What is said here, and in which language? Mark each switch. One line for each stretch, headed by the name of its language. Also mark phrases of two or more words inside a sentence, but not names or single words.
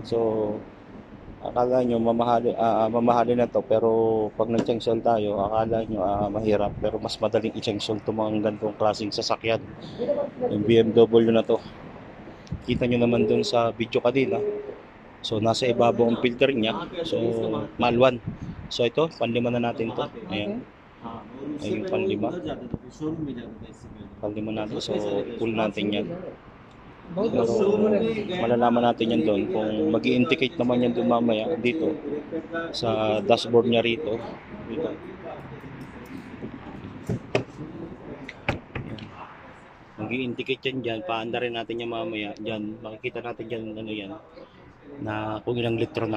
Filipino: So akala nyo mamahalin na to, pero pag nag-changsel tayo, akala nyo mahirap, pero mas madaling i-changsel to mga ganitong klaseng sasakyan. Yung BMW na to. Kita nyo naman dun sa video kanina, So nasa ibabaw ang filter niya. So malwan. So ito, panlima na natin to. Ayan.
Hindi: हाँ और उससे
Filipino: Ayun,
Hindi: पहले
Filipino: panlima.
Hindi: वो उधर जाता था फिर शोरूम में जाता था इससे पहले
Filipino: Panlima natin. So pull natin yan.
Hindi: बहुत
Filipino: Pero
Hindi: शोरूम में गए
Filipino: malalaman natin yan doon kung mag-i-indicate naman yan doon mamaya dito sa dashboard niya rito. Dito. Mag-i-indicate yan dyan. Paanda rin natin yan mamaya. Dyan, makikita natin dyan ano yan na kung ilang litro na.